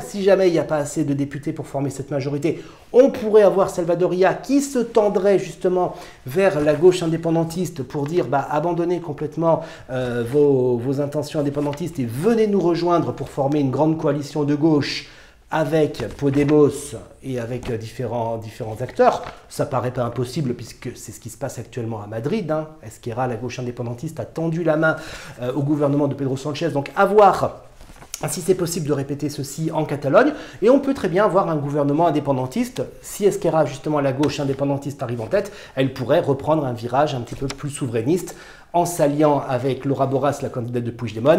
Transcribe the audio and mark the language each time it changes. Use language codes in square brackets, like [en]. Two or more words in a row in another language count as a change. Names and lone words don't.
[fr] Si jamais il n'y a pas assez de députés pour former cette majorité, on pourrait avoir Salvador Illa qui se tendrait justement vers la gauche indépendantiste pour dire abandonnez complètement vos intentions indépendantistes et venez nous rejoindre pour former une grande coalition de gauche avec Podemos et avec différents acteurs. Ça paraît pas impossible, puisque c'est ce qui se passe actuellement à Madrid. Esquerra, la gauche indépendantiste, a tendu la main au gouvernement de Pedro Sánchez. Donc à voir si c'est possible de répéter ceci en Catalogne. Et on peut très bien avoir un gouvernement indépendantiste. Si Esquerra, justement la gauche indépendantiste, arrive en tête, elle pourrait reprendre un virage un petit peu plus souverainiste, en s'alliant avec Laura Borras, la candidate de Puigdemont.